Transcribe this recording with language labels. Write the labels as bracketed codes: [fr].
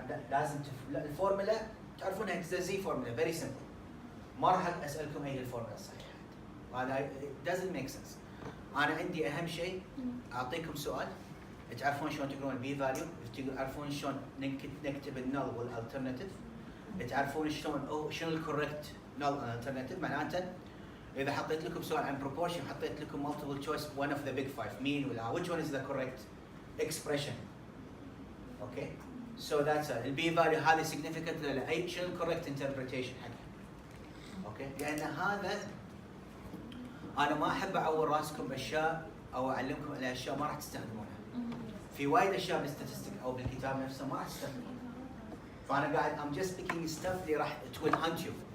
[ar] لازم الفورمولا تعرفونها زي فورمولا [en] very simple. [ar] ما راح اسالكم اي الفورمولا الصحيحه. هذا [en] it doesn't make sense. [ar] انا عندي اهم شيء اعطيكم سؤال تعرفون شلون تقرون البي فاليو، تعرفون شلون نكتب النل والالترناتيف، تعرفون شلون شنو الكوركت نل والالترناتيف. معناته اذا حطيت لكم سؤال عن proportion حطيت لكم [en] multiple choice one of the big five [ar] مين ولا [en] which one is the correct expression. okay so that's [ar] البي فاليو هذه significant ولا اي شنو الكوركت interpretation حقها. اوكي لان هذا انا ما احب اعور راسكم باشياء او اعلمكم على اشياء ما راح تستخدمونها. في وايد اشياء بالستاتستيك او بالكتاب نفسه ما راح تستخدمونها. فانا قاعد [en] I'm just picking stuff [ar] اللي راح [en] it will hunt you.